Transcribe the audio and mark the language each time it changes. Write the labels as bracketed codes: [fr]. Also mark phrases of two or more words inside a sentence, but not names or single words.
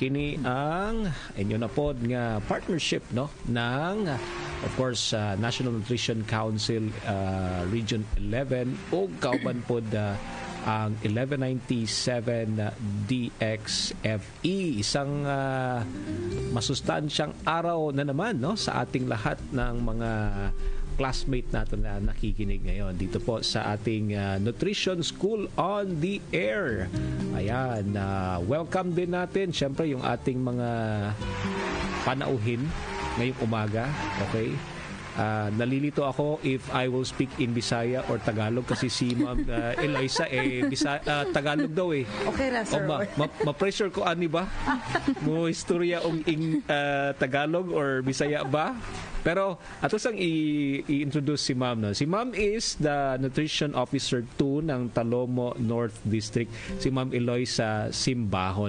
[ceb] kini ang inyo na pod nga partnership no ng [en] of course [ceb] National Nutrition Council Region 11 ug kauban pod ang 1197 DXFE, [tl] isang masustansyang araw na naman no sa ating lahat ng mga classmate natin na nakikinig ngayon dito po sa ating Nutrition School on the Air. Ayan, welcome din natin syempre yung ating mga panauhin ngayong umaga. Okay? Nalilito ako [en] if I will speak in Bisaya or Tagalog [tl] kasi si Ma'am Eliza Tagalog daw eh. [ceb] Okay ra, sir. Ma-pressure ko ani ba? [tl] Mo istorya og Tagalog [ceb] or Bisaya ba? Pero ato sang i-introduce si Ma'am. [en] No? Si Ma'am is the Nutrition Officer 2 ng Talomo North District. [ceb] Si Ma'am Eloisa Simbahon.